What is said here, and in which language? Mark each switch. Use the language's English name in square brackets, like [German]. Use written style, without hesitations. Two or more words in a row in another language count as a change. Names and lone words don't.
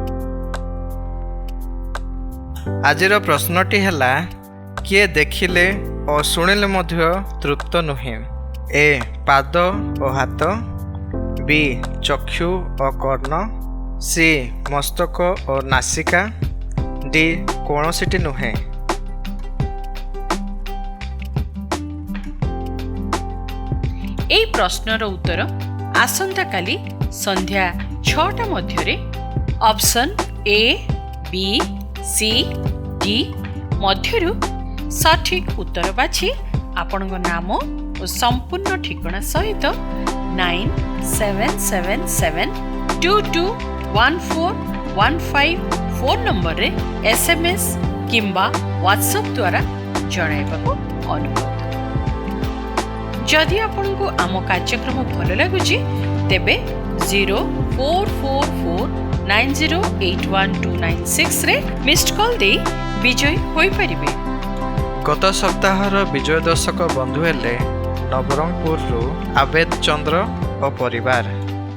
[Odia] ଆଜିର ପ୍ରଶ୍ନଟି ହେଲା, କିଏ ଦେଖିଲେ ଓ ଶୁଣିଲେ ମଧ୍ୟ ତୃପ୍ତ ନୁହେଁ? ଏ ପାଦ ଓ ହାତ, ବି ଚକ୍ଷୁ ଓ କର୍ଣ୍ଣ, ସି ମସ୍ତକ ଓ ନାସିକା, ଡି କୌଣସିଟି ନୁହେଁ। ଏଇ ପ୍ରଶ୍ନର ଉତ୍ତର ଆସନ୍ତାକାଲି ସନ୍ଧ୍ୟା 6ଟା ମଧ୍ୟେ ଅପସନ ଏ, ବି, ସି, ଡି ମଧ୍ୟରୁ ସଠିକ ଉତ୍ତର ବାଛି ଆପଣର ନାମ ଓ ସମ୍ପୂର୍ଣ୍ଣ ଠିକଣା ସହିତ 9777221415 ଫୋନ ନମ୍ବରରେ SMS କିମ୍ବା WhatsApp ଦ୍ୱାରା ଜଣାଇବାକୁ ଅନୁରୋଧ। ଯଦି ଆପଣଙ୍କୁ ଆମ କାର୍ଯ୍ୟକ୍ରମ ଭଲ ଲାଗୁଛି ତେବେ 044490812996 ରେ [English] missed call [Odia] ଦେଇ ବିଜୟୀ ହୋଇ ପାରିବେ। ଗତ ସପ୍ତାହର ବିଜୟ ଦର୍ଶକ ବନ୍ଧୁ ହେଲେ ନବରଙ୍ଗପୁର ଆବେଦ ଚନ୍ଦ୍ର ଓ ପରିବାର।